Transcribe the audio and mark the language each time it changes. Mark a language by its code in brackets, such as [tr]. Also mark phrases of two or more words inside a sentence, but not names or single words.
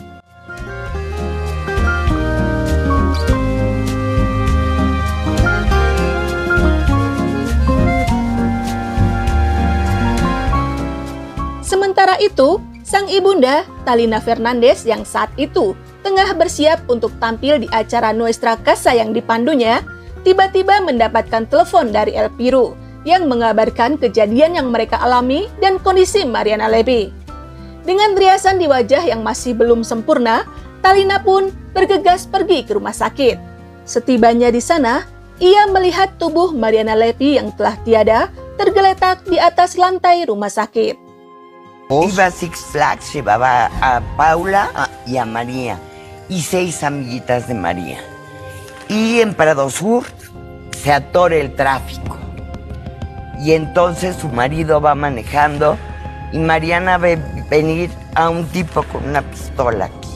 [id] Sementara itu, sang ibunda, Talina Fernandez yang saat itu tengah bersiap untuk tampil di acara Nuestra Casa yang dipandunya, tiba-tiba mendapatkan telepon dari El Piru yang mengabarkan kejadian yang mereka alami dan kondisi Mariana Levy. Dengan riasan di wajah yang masih belum sempurna, Talina pun bergegas pergi ke rumah sakit. Setibanya di sana, ia melihat tubuh Mariana Levy yang telah tiada tergeletak di atas lantai rumah sakit. [es] Iba a Six Flags, llevaba a Paula y a María y 6 amiguitas de María. Y en Prado Sur se atora el tráfico. Y entonces su marido va manejando y Mariana ve venir a un tipo con una pistola aquí.